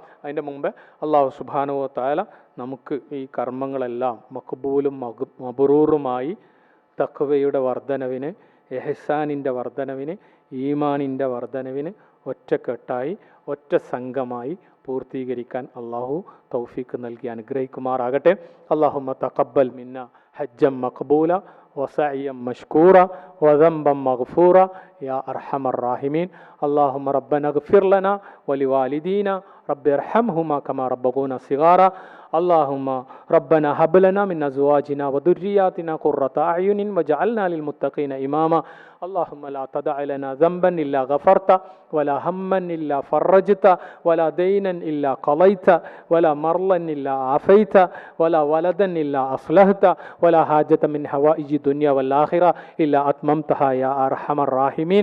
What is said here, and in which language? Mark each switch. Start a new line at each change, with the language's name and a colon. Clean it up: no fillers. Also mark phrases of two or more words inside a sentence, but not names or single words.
Malayalam: അതിൻ്റെ മുമ്പേ
Arabic: الله سبحانه وتعالى
Malayalam: നമുക്ക് ഈ കർമ്മങ്ങളെല്ലാം മഖ്ബൂലും മബ്റൂറുമായി തഖ്വയുടെ വർധനവിന്, ഇഹ്സാനിൻ്റെ വർധനവിന്, ഈമാനിൻ്റെ വർധനവിന് ഒറ്റക്കെട്ടായി ഒറ്റ സംഘമായി പൂർത്തീകരിക്കാൻ അള്ളാഹു തൗഫീഖ് നൽകി അനുഗ്രഹിക്കുമാറാകട്ടെ.
Arabic: اللهم تقبل منا حجا مقبولا وسعيا مشكورا وذنبا مغفورا يا أرحم الراحمين. اللهم ربنا اغفر لنا ولوالدينا ربي ارحمهما كما ربيانا صغيرا. اللهم ربنا هب لنا من أزواجنا وذرياتنا قرة أعين وجعلنا للمتقين إماما. اللهم لا تدع لنا ذنبا إلا غفرت ولا هما إلا فرجت ولا دينا إلا قضيت ولا مرضا إلا عافيت ولا ولدا إلا أصلحت ولا حاجة من حوائج الدنيا والآخرة إلا أتممتها يا أرحم الراحمين.